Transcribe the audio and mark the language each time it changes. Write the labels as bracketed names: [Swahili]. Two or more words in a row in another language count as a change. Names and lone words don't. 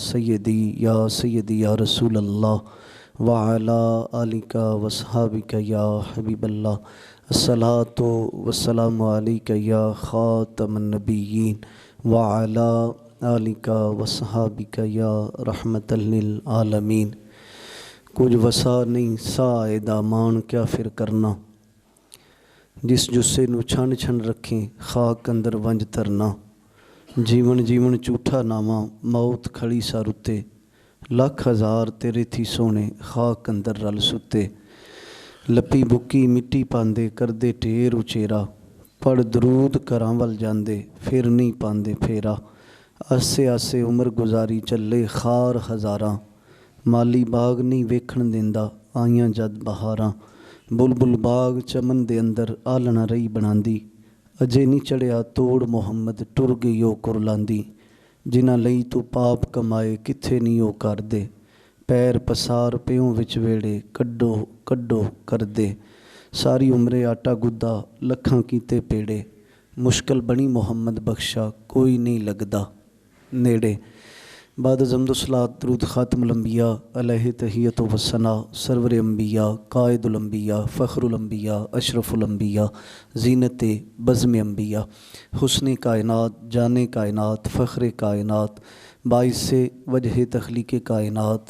[Arabic] سیدی یا رسول اللہ وعلی آلک واصحابک یا حبیب اللہ الصلاۃ والسلام علیک یا خاتم النبیین وعلی آلک واصحابک یا رحمت للعالمین۔ [Punjabi] کچھ وسا نہیں سائے دامان کیا پھر کرنا، جس جسے نو چھن چھن رکھیں خاک اندر ونج ترنا، جیون جھوٹا ناواں موت کھڑی سا رتے، لاکھ ہزار تیرے تھی سونے خاک اندر رل ستے، لپی بکی مٹی پاندے کردے ٹھیر اچیرا، پڑھ درود کراں ول جاندے پھر نہیں پاندے پھیرا، آسے آسے عمر گزاری چلے خار ہزاراں، مالی باغ نہیں ویکھن دیندا آئیاں جد بہاراں، بلبل باغ چمن دے اندر آلنا رہی بناندی، اجے نہیں چڑھیا توڑ محمد ٹر گئی او کرلاندی، جنہ لئی تو پاپ کمائے کتھے نہیں او کر دے، پیر پسار پیوں وچ ویڑے کڈو کڈو کر دے، ساری عمرے آٹا گدا لکھاں کیتے پیڑے، مشکل بنی محمد بخشا کوئی نہیں لگدا نیڑے۔ [Urdu] بعد حمد و صلاۃ درود خاتم الانبیاء علیہ تحیت و ثناء، سرور انبیاء قائد الانبیاء فخر الانبیاء اشرف الانبیاء زینت بزم انبیاء، حسن کائنات جان کائنات فخر کائنات، باعث وجہ تخلیق کائنات،